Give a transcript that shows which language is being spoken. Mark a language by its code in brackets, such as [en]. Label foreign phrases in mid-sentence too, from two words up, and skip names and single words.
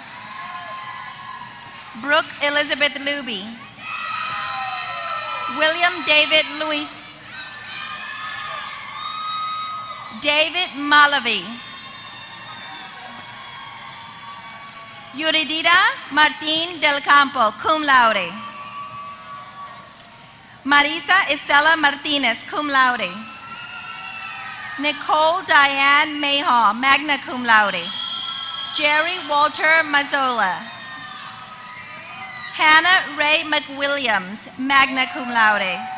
[en] Brooke Elizabeth Luby. William David Luis. David Malavi. Yuridita Martin del Campo, [la] cum laude. [en] Marisa Estela Martinez, [la] cum laude. [en] Nicole Diane Mayhaw, [la] magna cum laude. [en] Jerry Walter Mazzola. Hannah Ray McWilliams, [la] magna cum laude.